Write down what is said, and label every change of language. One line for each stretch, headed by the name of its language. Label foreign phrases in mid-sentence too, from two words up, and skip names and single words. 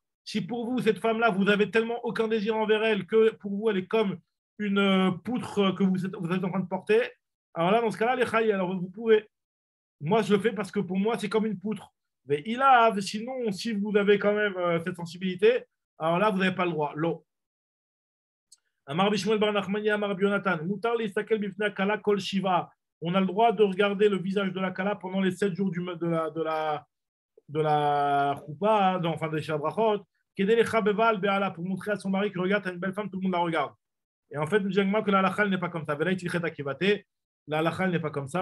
French: Si pour vous, cette femme-là, vous avez tellement aucun désir envers elle que pour vous, elle est comme une poutre que vous êtes en train de porter, alors là, dans ce cas-là, les Chaï, alors vous pouvez. Moi, je le fais parce que pour moi, c'est comme une poutre. Mais sinon, si vous avez quand même cette sensibilité, alors là, vous n'avez pas le droit. L'eau.
Hebrew: אמר שמואל בר נחמני, אמר יונתן. מותר להסתכל בפני כלה כל שבעה.
French: On a le droit de regarder le visage de la kala pendant les 7 jours de la choupa, enfin des shabrachot, pour montrer à son mari que regarde, t'as une belle femme, tout le monde la regarde. Et en fait, nous disons que la halakha n'est pas comme ça. La halakha n'est pas comme ça.